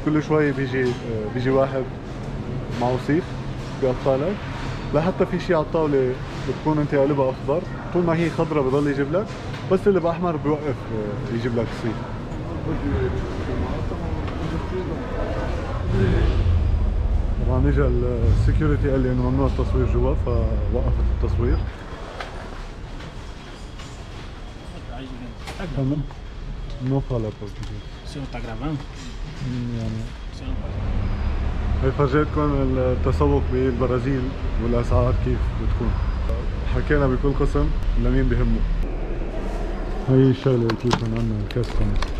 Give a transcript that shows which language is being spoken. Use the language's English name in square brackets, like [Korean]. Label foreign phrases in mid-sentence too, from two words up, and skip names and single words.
[Arabic] كل شوي بيجي واحد معه سيخ بيقطع لك، لحتى في شيء على الطاوله بتكون انت قالبها اخضر، طول ما هي خضراء بضل يجيب لك، بس اللي باحمر بيوقف يجيب لك السيخ. طبعا اجى السكيورتي قال لي انه ممنوع التصوير جوا، فوقفت التصوير. تمام. [Portuguese] No fala português. O senhor está gravando? [Arabic] يعني [Portuguese] O senhor não pode. [Arabic] هي فرجيتكم التسوق بالبرازيل والاسعار كيف بتكون. حكينا بكل قسم لمين بهمه. هي الشغله اللي قلت لكم عنها الكاستم.